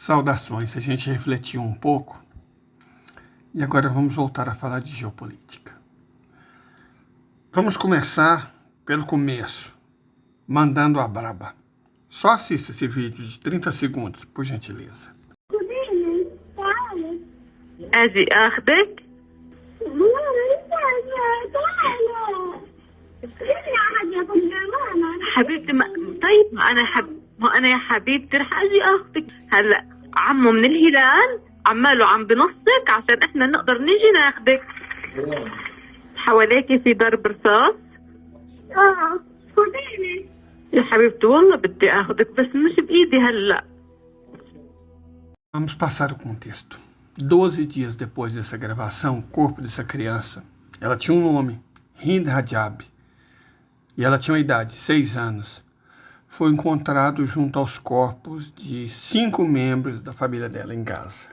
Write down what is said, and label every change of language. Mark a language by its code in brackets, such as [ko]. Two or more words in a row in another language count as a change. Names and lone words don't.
[pt] Saudações, a gente refletiu um pouco e agora vamos voltar a falar de geopolítica. Vamos começar pelo começo, mandando a braba. Só assista esse vídeo de 30 segundos, por gentileza. [ar] أجي أخذك حبيبتي طيب ما أنا يا حبيبتي رح أجي أخذك هلا. عمو من الهلال عماله عم بنصك عشان إحنا نقدر نيجي ناخذك. حواليكي في ضرب رصاص؟ خديني يا حبيبتي والله بدي أخذك بس مش بإيدي هلا. [pt] Vamos passar o contexto. 12 dias depois dessa gravação, o corpo dessa criança, ela tinha um nome, Hind Rajab, e ela tinha uma idade, 6 anos, foi encontrado junto aos corpos de 5 membros da família dela em Gaza.